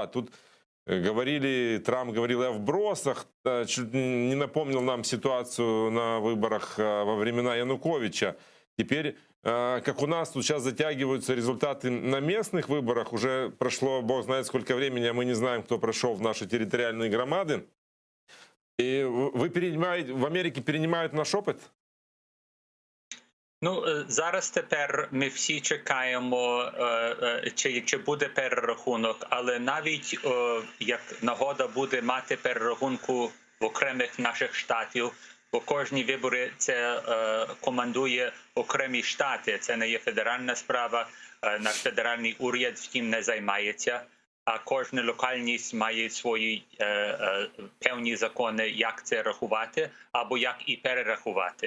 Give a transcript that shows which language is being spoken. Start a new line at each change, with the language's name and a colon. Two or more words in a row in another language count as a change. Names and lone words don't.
Russian: Тут говорили, Трамп говорил и о вбросах, чуть не напомнил нам ситуацию на выборах во времена Януковича. Теперь, как у нас тут сейчас затягиваются результаты на местных выборах, уже прошло бог знает сколько времени, а мы не знаем, кто прошел в наши территориальные громады.
Ukrainian: І ви переймаєте, в Америці переймають наш опит? Ну, зараз тепер ми всі чекаємо, чи буде перерахунок, але навіть як нагода буде мати перерахунку в окремих наших штатів, бо кожні вибори це командує окремі штати, це не є федеральна справа, наш федеральний уряд втім не займається, а кожна локальність має свої певні закони, як це рахувати, або як і перерахувати.